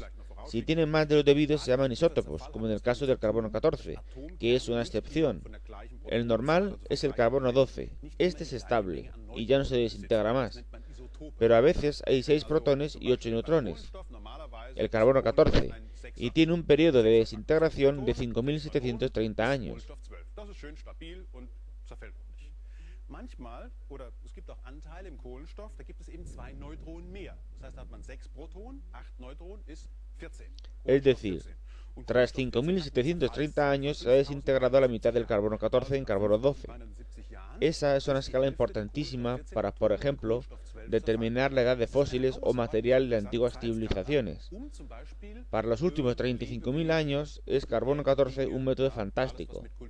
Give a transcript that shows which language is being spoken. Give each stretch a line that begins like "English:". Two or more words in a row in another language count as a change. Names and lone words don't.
Spanish: Si tienen más de los debidos se llaman isótopos, como en el caso del carbono 14, que es una excepción. El normal es el carbono 12. Este es estable y ya no se desintegra más. Pero a veces hay 6 protones y 8 neutrones, el carbono 14, y tiene un periodo de desintegración de 5730 años.
German: Manchmal, oder es gibt auch Anteile im Kohlenstoff, da gibt es eben 2 Neutronen mehr. Das heißt, da hat man 6 Protonen, 8 Neutronen ist 14.
Spanish: Es decir, tras 5730 años se ha desintegrado la mitad del carbono 14 en carbono 12. Esa es una escala importantísima para, por ejemplo, determinar la edad de fósiles o material de antiguas civilizaciones. Para los últimos 35.000 años es carbono 14 un método fantástico.